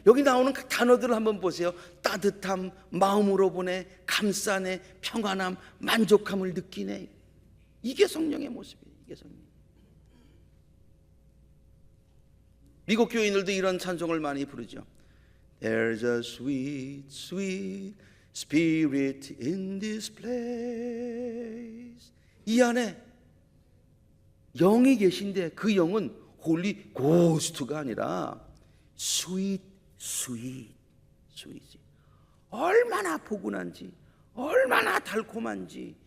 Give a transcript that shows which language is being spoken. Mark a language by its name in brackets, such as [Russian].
[Korean] 여기 나오는 그 단어들을 한번 보세요. 따뜻함, 마음으로 보내, 감싸네, 평안함, 만족함을 느끼네. 이게 성령의 모습이에요. 이게 성령. 미국 교인들도 이런 찬송을 많이 부르죠. [English] There's a sweet, sweet spirit in this place. [Korean] 이 안에 영이 계신데 그 영은 홀리 고스트가 아니라 [English] sweet, sweet, sweet. [Korean] 얼마나 포근한지, 얼마나 달콤한지.